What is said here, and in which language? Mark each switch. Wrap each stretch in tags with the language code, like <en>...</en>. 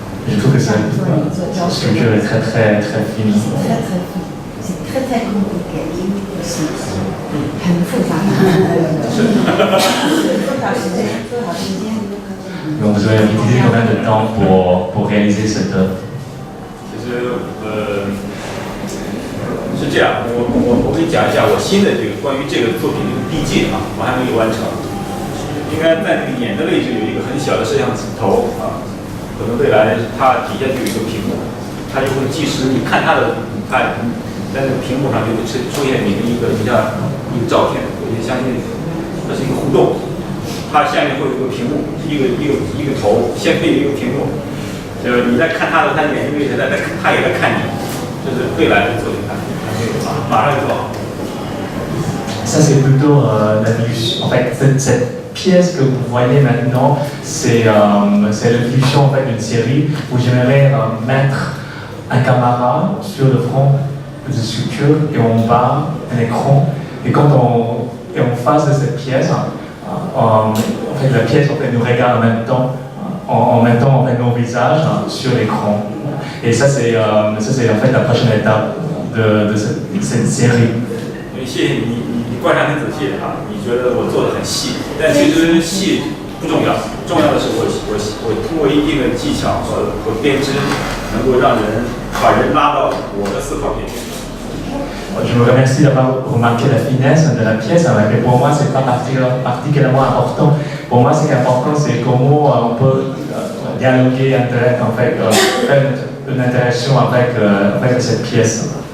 <fr>Je trouve que cette sculpture est très très très fine. C'est très très compliqué aussi.</fr> <zh>很复杂。多少时间？</zh> <fr>Donc vous avez utilisé combien de temps pour réaliser cette œuvre?</fr> <zh>其实是这样，我给你讲一下我新的这个关于这个作品的递进啊，我还没有完成。应该在那个眼的位置有一个很小的摄像头啊，可能未来它底下就有一个屏幕，它就会计时，你看它的，在那个屏幕上就会出现你的一个照片，我就相信这是一个互动。它下面会有一个屏幕，一个头，先配一个屏幕，你在看它的，它眼睛位置在它也在看你，这是未来的作品，还没有啊，马上就做好。</zh> <fr>Ça c'est plutôt l'évolution. En fait, cette pièce que vous voyez maintenant, c'est l'évolution en fait, d'une série où j'aimerais mettre un caméra sur le front de sculpture et en bas un écran. Et quand on est en face de cette pièce, en fait, la pièce en fait, nous regarde en même temps, en mettant en fait, nos visages sur l'écran. Et ça c'est en fait la prochaine étape de cette série.</fr> <zh>谢谢你观察很仔细啊，你觉得我做的很细，但其实细不重要，重要的是我通过一定的技巧和编织，能够让人把人拉到我的思考边缘。</zh> <fr>Je vous remercie d'avoir remarqué la finesse de la pièce, mais pour moi, ce n'est pas particulièrement important. Pour moi, ce qui est important, c'est comment on peut dialoguer, en fait, faire une interaction avec cette pièce.</fr>